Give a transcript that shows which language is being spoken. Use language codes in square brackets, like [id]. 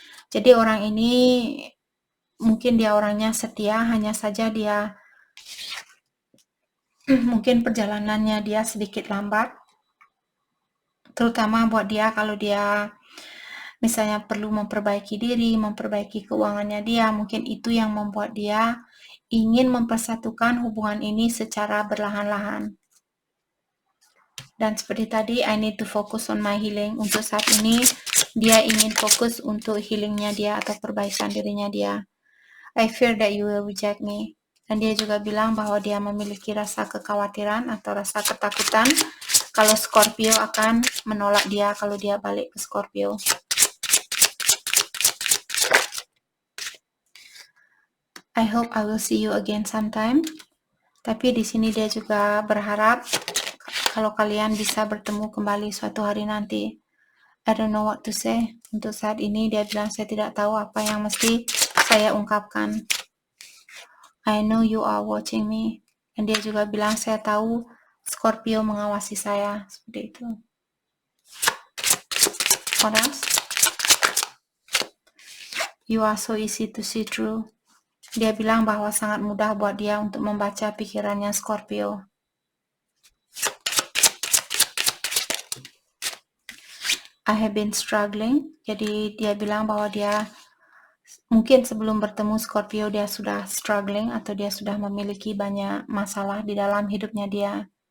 [id] Jadi orang ini mungkin dia orangnya setia, hanya saja dia mungkin perjalanannya dia sedikit lambat. Terutama buat dia kalau dia misalnya perlu memperbaiki diri, memperbaiki keuangannya dia, mungkin itu yang membuat dia ingin mempersatukan hubungan ini secara berlahan-lahan. Dan seperti tadi, [en] I need to focus on my healing. [id] Untuk saat ini, dia ingin fokus untuk healingnya dia atau perbaikan dirinya dia. [en] I fear that you will reject me. [id] Dan dia juga bilang bahwa dia memiliki rasa kekhawatiran atau rasa ketakutan kalau Scorpio akan menolak dia kalau dia balik ke Scorpio. [en] I hope I will see you again sometime. [id] Tapi di sini dia juga berharap kalau kalian bisa bertemu kembali suatu hari nanti. [en] I don't know what to say. [id] Untuk saat ini dia bilang saya tidak tahu apa yang mesti saya ungkapkan. [en] I know you are watching me. [id] Dan dia juga bilang saya tahu Scorpio mengawasi saya. Seperti itu. [en] What else? You are so easy to see through. [id] Dia bilang bahwa sangat mudah buat dia untuk membaca pikirannya Scorpio. [en] I have been struggling. [id] Jadi dia bilang bahwa dia mungkin sebelum bertemu Scorpio dia sudah struggling atau dia sudah memiliki banyak masalah di dalam hidupnya dia.